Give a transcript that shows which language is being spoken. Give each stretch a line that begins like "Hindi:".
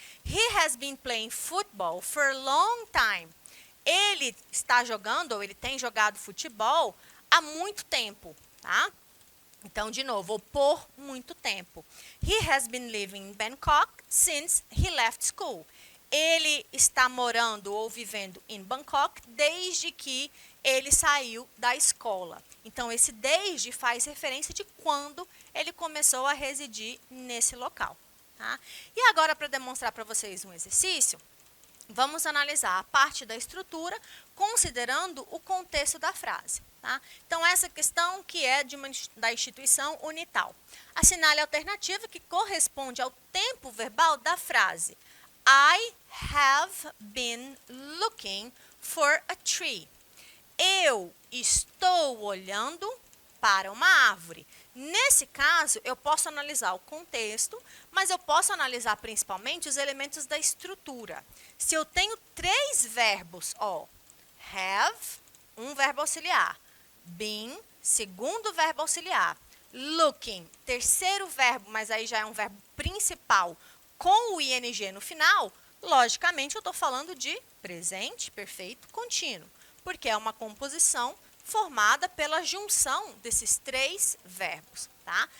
English: He has been playing football for a long time.
Portuguese: Ele está jogando, ou ele tem jogado futebol há muito tempo, tá? Então, de novo, por muito tempo.
English: He has been living in Bangkok since he left school.
Portuguese: Ele está morando ou vivendo em Bangkok desde que ele saiu da escola. Então, esse desde faz referência de quando ele começou a residir nesse local. Tá? E agora, para demonstrar para vocês um exercício, vamos analisar a parte da estrutura, considerando o contexto da frase. Tá? Então, essa questão que é da instituição Unital. Assinale a alternativa que corresponde ao tempo verbal da frase.
English: I have been looking for a tree.
Portuguese: Eu estou olhando para uma árvore. Nesse caso, eu posso analisar o contexto, mas eu posso analisar principalmente os elementos da estrutura. Se eu tenho 3 verbos, have, um verbo auxiliar, been, segundo verbo auxiliar, looking, terceiro verbo, mas aí já é um verbo principal, com o ing no final, logicamente eu estou falando de presente perfeito contínuo, porque é uma composição formada pela junção desses 3 verbos, tá?